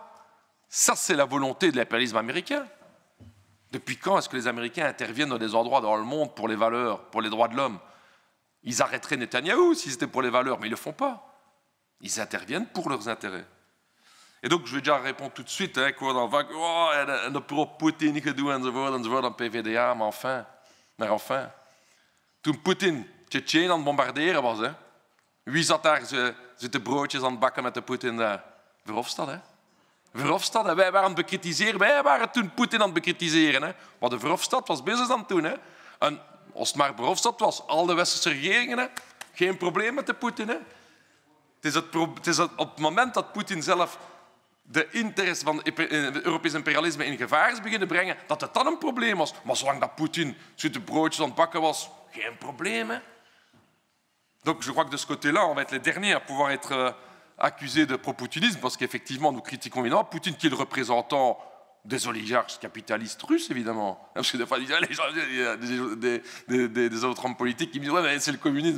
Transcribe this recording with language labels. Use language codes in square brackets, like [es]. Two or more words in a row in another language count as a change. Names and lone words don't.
[fr] Ça, c'est la volonté de l'impérialisme américain. Depuis quand est-ce que les Américains interviennent dans des endroits dans le monde pour les valeurs, pour les droits de l'homme? Ils arrêteraient Netanyahou si c'était pour les valeurs, mais ils ne le font pas. Ils interviennent pour leurs intérêts. Et donc, je vais déjà répondre tout de suite. [nl] Ik hoor dan vaak, oh, en de pro-Poetin gedoe enzovoort, aan PvdA, maar enfin. Toen Poetin Tsjetsjenen aan het bombarderen was, hè, wie zat daar zitten broodjes aan het bakken met de Poetin daar? Verhofstadt, hè? Verhofstadt, hè? Wij waren aan het bekritiseren. Wij waren toen Poetin aan het bekritiseren. Hè? Maar de Verhofstadt was business aan het doen. Hè? En als het maar Verhofstadt was, al de westerse regeringen, hè? Geen probleem met de Poetin. Hè? Het is op het moment dat Poetin zelf de interesse van het Europees imperialisme in gevaar is beginnen brengen, dat het dan een probleem was. Maar zolang dat Poetin de broodjes aan het bakken was, geen probleem. Hè? [fr] Donc je crois que de ce côté-là, on va être les derniers à pouvoir être accusés de pro-poutinisme, parce qu'effectivement, nous critiquons évidemment Poutine, qui est le représentant des oligarques capitalistes russes, évidemment. Parce que des fois, les gens, il y a des autres hommes politiques qui me disent « Ouais, mais c'est le communisme ».